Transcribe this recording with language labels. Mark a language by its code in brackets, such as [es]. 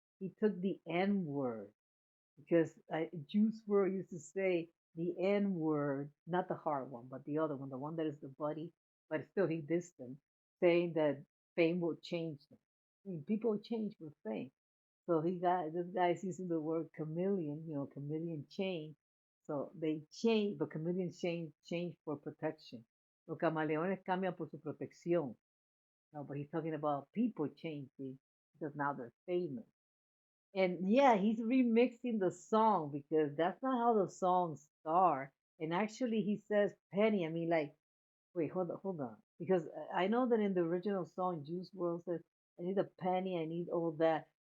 [en] He took the N word because Juice WRLD used to say the N word, not the hard one, but the other one, the one that is the buddy, but still he dissed them, saying that fame will change them. I mean, people change with fame. So this guy's using the word chameleon, chameleon change. So they change, but chameleons change for protection. [es] Los camaleones cambian por su protección. [en] No, but he's talking about people changing because now they're famous. And yeah, he's remixing the song because that's not how the songs start. And actually, he says penny. I mean, like, wait, hold on. Because I know that in the original song, Juice WRLD says, I need a penny, I need all that.